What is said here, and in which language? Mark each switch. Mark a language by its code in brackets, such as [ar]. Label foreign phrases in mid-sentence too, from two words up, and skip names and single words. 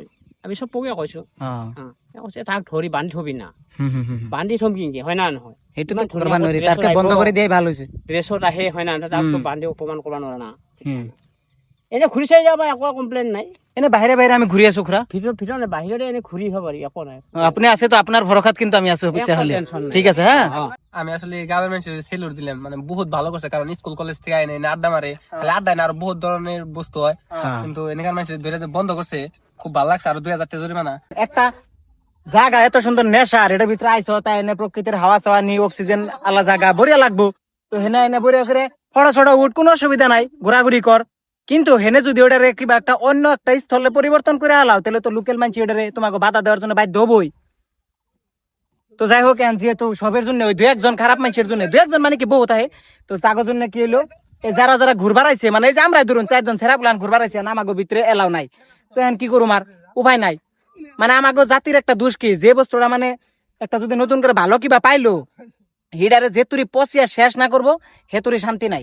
[as] আমি চব পকে কৈছো, তাক ধৰি বান্ধি থবি না, বান্ধি থম কি হয় না নহয়? বন্ধ কৰি দিয়াই ভাল হৈছে। ড্ৰেছত আহে হয় না, তাকতো বান্ধি অপমান কৰিব নোৱাৰা না। এনে ঘূৰি চাই যাবা, একো কমপ্লেইন নাই। এনে বাহিৰে আমি ঘূৰি আছো, খুৰা ভিতৰত বাহিৰতে এনে ঘূৰি আহিব পাৰি, একো নাই। আপুনি আছে তো, আপোনাৰ ভৰসাত কিন্তু আমি আছো। [bn] ঠিক আছে, হ্যাঁ। আমি আসলে গাঁৱের মানুষের সেলুট দিলাম, মানে বহুত ভালো করছে, কারণ [en] school college [bn] থেকে আইনে আড্ডা মারে, আড্ডায় না আরো বহুত ধরনের বস্তু হয়, কিন্তু এনেকার মানুষের ধরে যে বন্ধ করছে খুব ভালো লাগছে। আরো 2000 টাকা জরিমানা। একটা জায়গা এত সুন্দর নেশা, আর এটার ভিতরে আইসো, তাই এনে প্রকৃতির হাওয়া চাওয়া নি, অক্সিজেন আলা জায়গা বড়িয়া লাগবো। তো হেনে এনে বড়িয়া করে ফটো ছড়া উঠ, কোনো অসুবিধা নাই, ঘোরাঘুরি কর। কিন্তু হেনে যদি ওটারে কিবা একটা অন্য একটা স্থলে পরিবর্তন করে আলাও, তাহলে তো লোকাল মানুষ ওটারে তোমাকে বাধা দেওয়ার জন্য বাধ্য হবই। তো যাই হোক যেহেতু সবের জন্য ওই 2-1 খারাপ মানুষের জন্য 2-1 মানে কি বহুত আহে, তো তাগর জন্য কি হলো এই যারা যারা ঘুরবার আইছে মানে এই যে আমরা ধরুন 4 জন ছেড়া প্লান ঘুরবার আইছে না আমাগো ভিতরে এলাও নাই, তো এখন কি করুম আর উপায় নাই। মানে আমাগো জাতির একটা দোষ কি, যে বস্তুটা মানে একটা যদি নতুন করে ভালো কিবা পাইলো হিডারে যে তুরি পচিয়া শেষ না করবো হেতুরি শান্তি নাই।